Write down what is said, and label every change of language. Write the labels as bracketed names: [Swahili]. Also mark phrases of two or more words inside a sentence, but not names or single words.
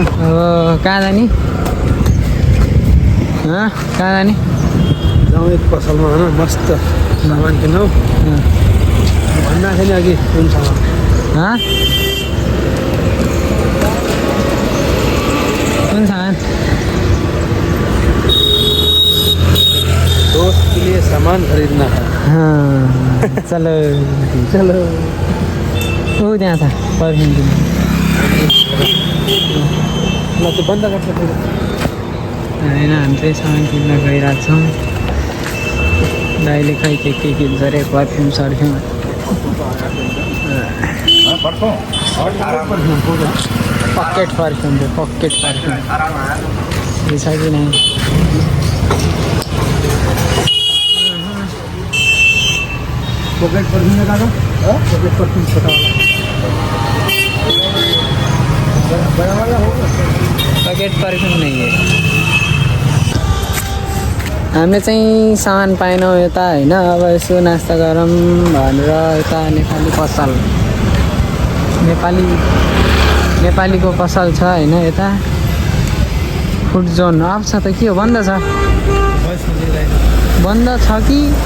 [Nepali] अब कहाँ जाने कहाँ जाने जाउँ एक पसलमा होइन मस्त सामान किनौँ भन्दा थियो नि अघि कुन सामान कुन सामान [Hindi] दोस्त के लिए सामान खरीदना है [Nepali] चलो ऊ त्यहाँ छ पर्फ्युम किन्नु ल त्यो बन्द गर्छ होइन हामी चाहिँ सामान किन्न गइरहेको छौँ दाइले खै के किन्छ अरे पर्फ्युम सर्फ्युम [English] pocket perfume [Nepali] ये छ कि नै [English] pocket perfume [Hindi] का [English] pocket perfume [Hindi] छोटा वाला बड़ा वाला होगा [English] pocket perfume [Hindi] नहीं है [Nepali] हामीले चाहिँ सामान पाएनौँ यता होइन अब यसो नास्ता गरौँ भनेर यता नेपाली पसल नेपालीको पसल छ होइन यता [English] food zone [Nepali] अफ छ त के हो बन्द छ बन्द छ कि